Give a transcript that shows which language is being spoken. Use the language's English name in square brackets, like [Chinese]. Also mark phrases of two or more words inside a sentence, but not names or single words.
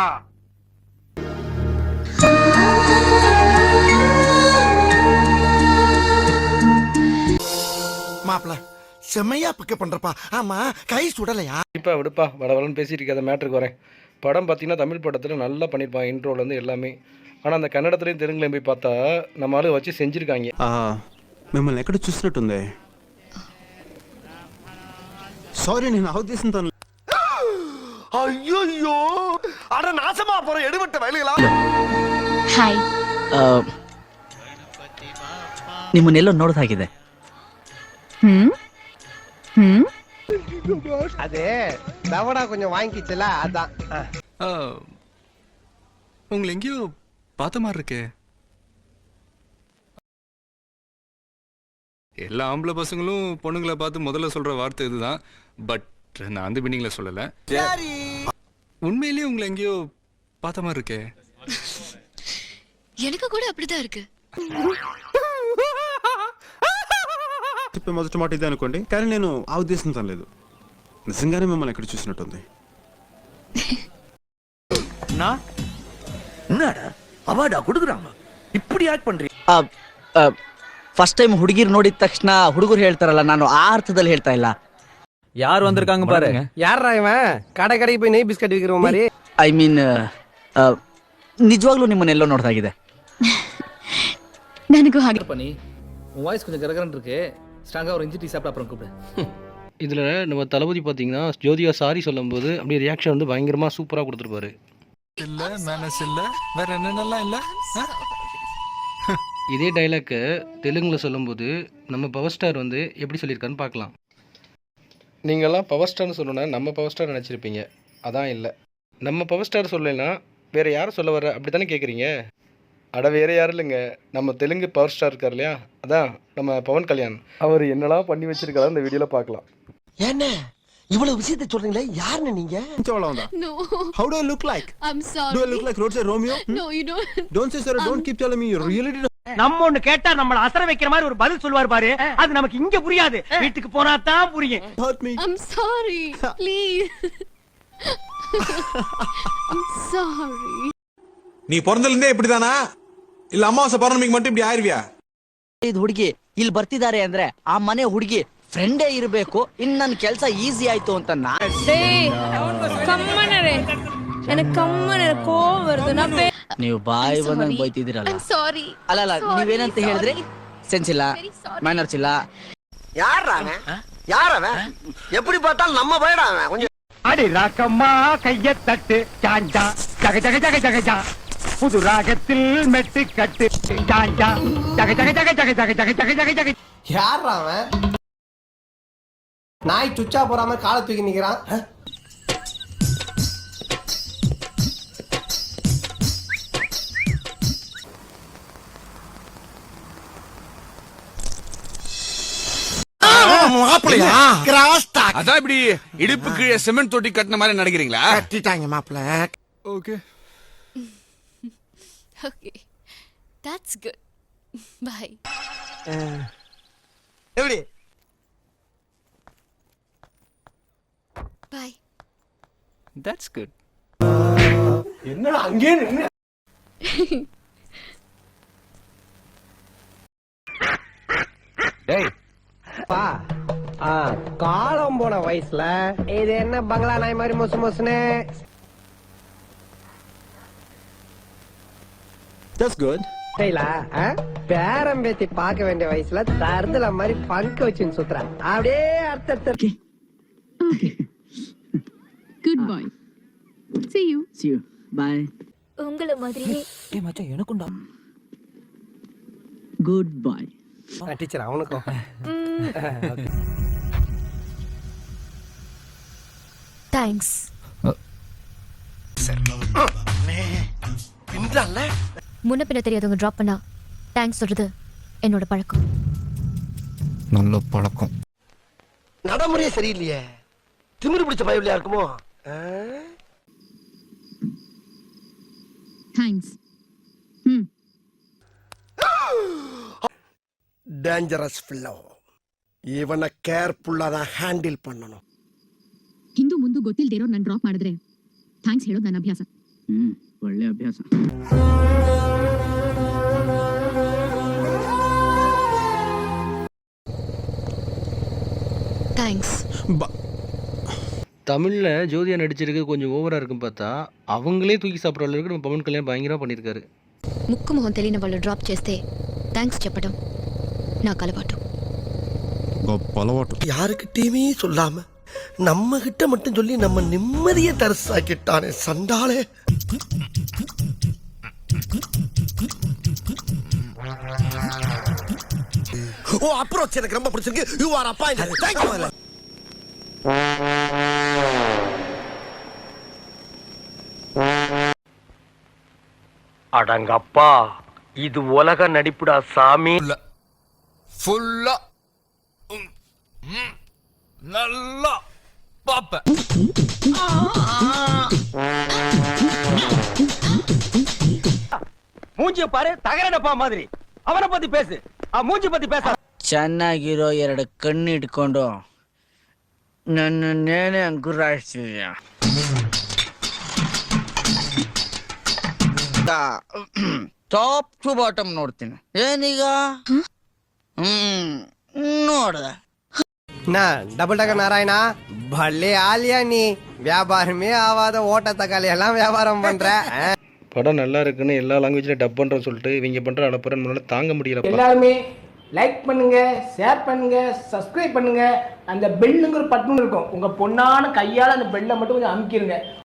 [Tamil] மாப்பிள செம்மையா பிக்க பண்றப்பா. ஆமா கை சுடலையா? இப்போ விடுப்பா வடவலன்னு பேசிட்டு இருக்காத மேட்ருக்கு வரேன். படம் பார்த்தீங்கன்னா தமிழ் படத்தில் நல்லா பண்ணியிருப்பான், இன்ட்ரோலேருந்து எல்லாமே. ஆனால் அந்த கன்னடத்துலேயும் தெலுங்குலையும் போய் பார்த்தா நம்ம ஆளு வச்சு செஞ்சுருக்காங்க. [Telugu] మిమ్మల్ని ఎక్కడ చూసినట్టుంది. సారీ నేను ఆ ఉద్దేశంతో. [Tamil] ஐயோ அட நாசமா போற எடுபட்ட வயலுகளா. [Kannada] ಹಾಯ್, ನಿಮ್ಮನ್ನೆಲ್ಲೋ ನೋಡೋದಾಗಿದೆ. [Tamil] அது தவடா கொஞ்சம் வாங்கிச்சுல அதான். உங்களை எங்கேயோ பார்த்த மாதிரி இருக்கே. எல்லா ஆம்பளை பசங்களும் பொண்ணுங்களை பார்த்து முதல்ல சொல்ற வார்த்தை இதுதான். பட் நான் அந்த மீனிங்ல சொல்லல. உண்மையிலேயே உங்களை எங்கேயோ பார்த்த மாதிரி இருக்கே. எனக்கு கூட அப்படிதான் இருக்கு. [Telugu] చెప్పే మొదటి మాట ఇదే అనుకోండి, కానీ నేను ఆ ఉద్దేశంతో లేదు. నిజంగానే మిమ్మల్ని ఎక్కడ చూసినట్టుంది. [Tamil] என்னடா அவார்டா கொடுக்குறாங்க இப்படி ஆக்ட் பண்றீங்க. [English] first time [Kannada] ಹುಡುಗಿರ್ ನೋಡಿದ ತಕ್ಷಣ ಹುಡುಗರು ಹೇಳ್ತಾರಲ್ಲ, ನಾನು ಆ ಅರ್ಥದಲ್ಲಿ ಹೇಳ್ತಾ ಇಲ್ಲ. [Tamil] ಯಾರು வந்திருக்காங்க பாரு. யாரா இவன்? கடைக்கு போய் நெய் பிஸ்கட் விக்கிற மாதிரி. [English] I mean [Kannada] ನಿಜವಾಗ್ಲೂ ನಿಮ್ಮನ್ನೆಲ್ಲೋ ನೋಡ್ದಾಗಿದೆ. ನನಗೂ ಹಾಗೆ. [Tamil] பண்ணி உன் வாய்ஸ் கொஞ்சம் கரகரன்னு இருக்கு. ஸ்ட்ராங்கா ஒரு இஞ்சி டீ சாப்பிட்டு அப்புறம் கூப்பிடு. இதில் நம்ம தளபதி பார்த்தீங்கன்னா ஜோதியா சாரி சொல்லும்போது அப்படியே ரியாக்ஷன் வந்து பயங்கரமாக சூப்பராக கொடுத்துருப்பாரு. இல்ல மேனஸ் இல்ல வேற என்னென்னலாம் இல்ல. இதே டைலாக்கு தெலுங்கில் சொல்லும்போது நம்ம பவர் ஸ்டார் வந்து எப்படி சொல்லியிருக்காருன்னு பார்க்கலாம். நீங்கள்லாம் பவர் ஸ்டார்னு சொல்லணும்னா நம்ம பவர் ஸ்டார் நினச்சிருப்பீங்க. அதான் இல்லை, நம்ம பவர் ஸ்டார் சொல்லலைன்னா வேறு யாரை சொல்ல வர அப்படி தானே கேட்குறீங்க? அட வேறு யாரும் இல்லைங்க, நம்ம தெலுங்கு பவர் ஸ்டார் இருக்கார் இல்லையா, அதான் நம்ம பவன் கல்யாண். அவர் என்னெல்லாம் பண்ணி வச்சிருக்காரு இந்த வீடியோவில் பார்க்கலாம். என்ன இவ்வளவு விஷயத்தை சொல்றீங்களே, யாருன்னு நீங்க? [English] No, How do I look like? I'm sorry. Do I look like roadside Romeo? No, you don't. Don't say sorry, don't keep telling me you really did. [Tamil] நம்ம ஒண்ணு கேட்டா நம்மள அசர வைக்கிற மாதிரி ஒரு பதில் சொல்வார் பாரு, அது நமக்கு இங்க புரியாது, வீட்டுக்கு போனா தான் புரியும். [English] Hurt me. I'm sorry. Please. I'm sorry. [Tamil] நீ பிறந்தலிருந்தே இப்படிதானா இல்ல அமாவாசை பௌர்ணமிக்கு மட்டும் இப்படி ஆயிருவியா? [Kannada] ಇದು ಹುಡುಗಿ ಇಲ್ಲಿ ಬರ್ತಿದ್ದಾರೆ ಅಂದ್ರೆ ಆ ಮನೆ ಹುಡುಗಿ ಫ್ರೆಂಡೇ ಇರಬೇಕು, ಇನ್ನು ನನ್ನ ಕೆಲಸ ಈಸಿ ಆಯ್ತು ಅಂತ ನೀವು ಬಾಯಿ ಬಂದಂಗೆ ಬೈತಿದ್ದೀರಲ್ಲ. [English] I'm sorry. [Kannada] ಅಲ್ಲ ನೀವೇನಂತ ಹೇಳಿದ್ರೆ ಸೆನ್ಸ್ ಇಲ್ಲ, ಮ್ಯಾನರ್ಸ್ ಇಲ್ಲ. [Tamil] யாரவன் எப்படி பார்த்தாலும் நம்ம பயடா அவன். கொஞ்சம் அடி ராக்கம்மா கைய தட்டு ஜாஞ்சா ஜக ஜக ஜக ஜக ஜா, புது ராகத்தில் மெட்டு கட்டு ஜாஞ்சா ஜக ஜக ஜக ஜக ஜக ஜக ஜக ஜக ஜக. யாரா அவன்? நாய் சுச்சா போறாம காலை தூக்கி நிக்கிறான். மாப்பிளையா [English] cross talk [Tamil] அதான் இப்படி இடுப்பு கீழே சிமெண்ட் தொட்டி கட்டின மாதிரி நடக்கிறீங்களா? கட்டிட்டாங்க மாப்பிள. ஓகே [English] Okay. That's good. Bye. [Tamil] எப்படி [English] Bye. That's good. [Tamil] என்னடா அங்கே நின்னு டேய் பா காலம் போன வயசுல இது என்ன பங்களா நாய் மாதிரி மொசு மொசுன்னு. [English] That's good. [Tamil] பேரம் பேத்தி பார்க்க வேண்டிய வயசுல தருதல மாதிரி பங்க வச்சுன்னு சுத்துறான். அப்படியே அர்த்தத்தை. [English] Good boy. See you. See you. Bye. [Tamil] உங்கள மாதிரியே. ஏய் மச்சான் எனக்கும்டா. [English] Good boy. [Tamil] டீச்சர் அவனுக்கும். தேங்க்ஸ். முன்ன பின்ன தெரியாதவங்க ட்ராப் பண்ணா தேங்க்ஸ் சொல்றது என்னோட பழக்கம். நல்ல பழக்கம். நடைமுறையே சரியில்லையே, திமிரு பிடிச்ச பயவில்லையா இருக்குமோ? தேங்க்ஸ். [English] dangerous fellow, [Kannada] ಇವನ ಕೇರ್ಫುಲ್ ಆದ ಹ್ಯಾಂಡಲ್ பண்ணணும். ಹಿಂದೂ ಮುಂದೆ ಗೊತ್ತಿಲ್ಲದೆ ಇರೋ ನಾನು ಡ್ರಾಪ್ ಮಾಡಿದ್ರೆ ಥ್ಯಾಂಕ್ಸ್ ಹೇಳೋದು ನನ್ನ ಅಭ್ಯಾಸ. ಒಳ್ಳೆ ಅಭ್ಯಾಸ. [Tamil] தேங்க்ஸ். தமிழில் ஜோதியா நடிச்சிருக்கு கொஞ்சம் ஓவராக இருக்கும் பார்த்தா அவங்களே தூக்கி சாப்பிட்ற அளவுக்கு நம்ம பவன் கல்யாணம் பயங்கரமாக பண்ணியிருக்காரு. [Telugu] ముక్కు మొహం తెలియని వాళ్ళు డ్రాప్ చేస్తే థ్యాంక్స్ చెప్పడం నాకు అలవాటు. గొప్ప అలవాటు. [Tamil] யாருக்கிட்டயுமே சொல்லாம நம்ம கிட்ட மட்டும் சொல்லி நம்ம நிம்மதியை தரிசாக்கிட்டானே சண்டாளே. ஓ அப்ரோச் எனக்கு ரொம்ப பிடிச்சிருக்கு. [English] You are appointed. Thank you. [Tamil] அடங்கப்பா, இது உலக நடிப்புடா சாமி. ஃபுல்லா நல்லா பாப்பேன். மூஞ்சிய பாரு, தகரடப்பா மாதிரி. அவனை பத்தி பேசு, மூஞ்சி பத்தி பேச. [Kannada] ಚೆನ್ನಾಗಿರೋ ಎರಡು ಕಣ್ಣು ಇಟ್ಕೊಂಡು ನನ್ನ ನೇನೆ ಗುರಾಯಿಸ್ತಿದ್ಯಾ? [English] top to bottom [Kannada] ನೋಡ್ತೀನಿ. ಏನೀಗ? ನೋಡ್ದೆ. ना डबल टकर नारायणा, भले आलिया नी व्यापार में आवाத ஓட்ட தக்காளி எல்லாம் வியாபாரம் பண்ற. [Tamil] படம் நல்லா இருக்குன்னு எல்லா லாங்குவேஜ்லையும் டப் பண்ணுறோன்னு சொல்லிட்டு இவங்க பண்ணுற அனுப்புறேன்னு முன்னாடி தாங்க முடியல. எல்லாருமே லைக் பண்ணுங்க, ஷேர் பண்ணுங்க, சப்ஸ்கிரைப் பண்ணுங்க. அந்த பெல்லுங்கிற பட்டன் இருக்கும், உங்க பொண்ணான கையால அந்த பெல்லை மட்டும் கொஞ்சம் அமுக்கிருங்க.